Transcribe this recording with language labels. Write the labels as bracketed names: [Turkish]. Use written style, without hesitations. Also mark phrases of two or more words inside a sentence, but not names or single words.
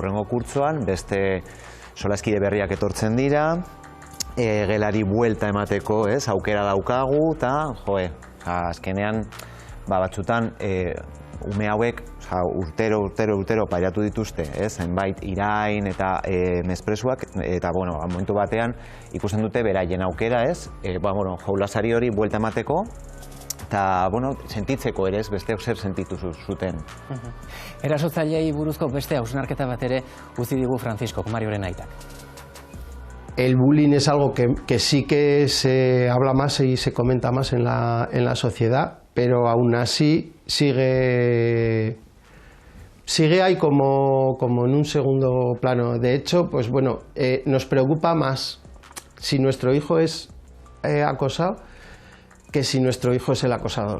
[Basque] Hurrengo kurtzoan, beste solaskide berriak etortzen dira, gelari buelta emateko, aukera daukagu, eta, azkenean, batzutan, ume hauek urtero pairatu dituzte, zenbait irain eta mespresuak, eta momentu batean ikusten dute beraien aukera, joulasari hori buelta emateko, eta sentitzeko ere beste zer sentitu zuten. Erasotzaileei buruzko beste hausnarketa bat ere utzi digu Francisco, Marioren aitak. [Spanish] El bullying es algo que sí que se habla más y se comenta más en la sociedad, pero aún así sigue ahí como en un segundo plano. De hecho, nos preocupa más si nuestro hijo es acosado que si nuestro hijo es el acosador.